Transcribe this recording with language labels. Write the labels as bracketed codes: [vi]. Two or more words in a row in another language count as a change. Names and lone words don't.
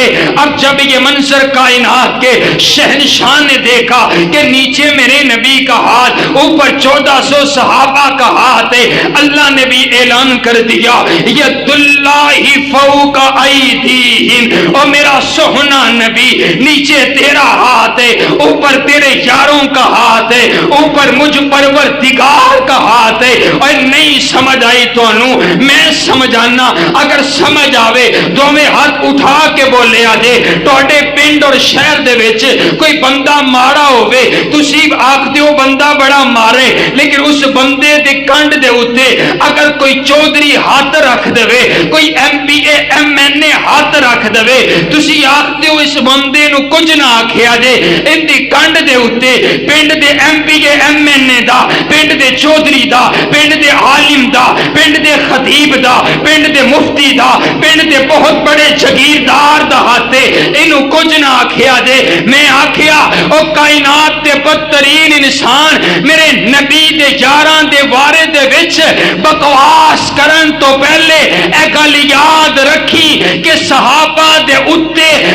[ur] اب جب یہ منظر کائنات کے شہنشاہ نے دیکھا کہ نیچے میرے نبی کا ہاتھ اوپر 1400 صحابہ کا ہاتھ ہے، اللہ نے بھی اعلان کر دیا [ar] ید اللہ فوق ایدیہم، [ur] اور میرا سہنا نبی نیچے تیرا ہاتھ ہے، اوپر تیرے یاروں کا ہاتھ ہے، اوپر مجھ پروردگار کا ہاتھ ہے۔ [pa] اور نہیں سمجھ آئی تو میں سمجھانا، اگر سمجھ آوے دو میں ہاتھ اٹھا کے بولے آجے توڑے پنڈ اور شہر دے ویچ کوئی بندہ مارا ہوئے تسی آکھ دیو بندہ بڑا مارے، لیکن اس بندے دے کنڈ دے ہوتے اگر کوئی چودری ہاتھ رکھ دے، کوئی ایم پی اے ایم این اے ہاتھ رکھ دے، تسی آکھ دیو اس بندے نو کچھ نہ آکھے آجے ان دی کنڈ دے ہوتے پنڈ دے ایم پی اے ایم این اے دا، پنڈ دے چودری دا، پنڈ دے عالم دا، پنڈ دے خطیب دا، پنڈ دے مفتی دا، پنڈ دے بہت بڑے جگیردار دا ہاتھے انہوں کچھ نہ آکھیا دے۔ میں آکھیا او کائنات دے بدترین انسان میرے نبی دے یاران دے وارے دے وچ بکواس کرن تو پہلے اے گل یاد رکھی کہ صحابہ دے اتے